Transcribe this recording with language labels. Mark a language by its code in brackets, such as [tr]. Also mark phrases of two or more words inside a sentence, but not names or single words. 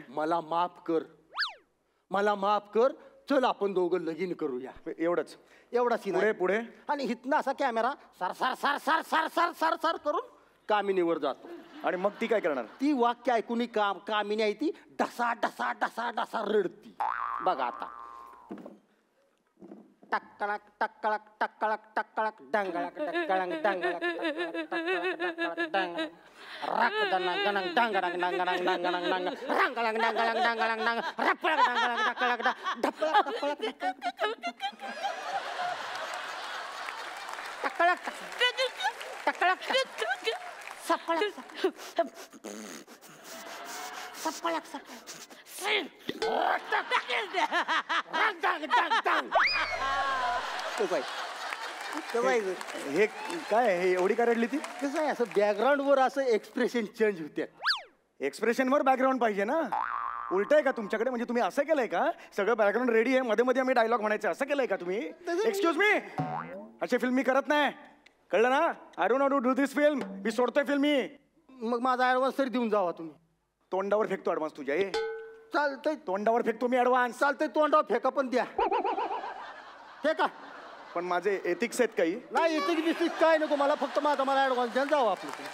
[mr] मला माफ कर चल आपण दोघं लगीन करूया. एवढंच एवढा सीन पुढे आहे. पुढे आणि हिथनं असा कॅमेरा सर सर सर सर सर सर सर सर करून कामिनीवर जातो. आणि मग ती काय करणार. ती वाक्य ऐकून कामिनी आहे ती डसा डसा डसा डसा रडती. बघा आता टक्कळक टक्कळक टक्कळक टक्कळक डांगळक डक्कळक डांगळक टक्कळक डांग रक दणंग गणंग डांगडंग डांगडंग डांगडंग डांग रांगळंग डांगळंग डांगळंग डांग रपळक डांगळंग डक्कळक ढपळक टक्कळक टक्कळक सपळक सपळक हे काय हे एवढी काय रडली ती. कसं आहे असं बॅकग्राऊंड वर असं [en] expression change [mr] होते. एक्सप्रेशन वर बॅकग्राऊंड पाहिजे ना. उलट आहे का तुमच्याकडे म्हणजे तुम्ही असं केलंय का सगळं [en] background ready [mr] आहे मध्ये मध्ये आम्ही डायलॉग म्हणायचं असं केलंय का तुम्ही. [en] excuse me [mr] अशी फिल्म मी करत नाही कळलं ना. [en] I don't do this film. [mr] मी सोडतोय फिल्म मी. मग माझा ऍडव्हान्स तरी देऊन जावा तुम्ही. तोंडावर फेकतो ऍडव्हान्स तुझ्या ए चालतंय तोंडावर फेकतो मी ऍडव्हान्स. चालतंय तोंडावर फेका पण द्या. फेका पण माझे एथिक्स आहेत काही. नाही इथे बिस्टिक काय नको मला फक्त मला ऍडव्हान्स द्यायला जावं आपलं.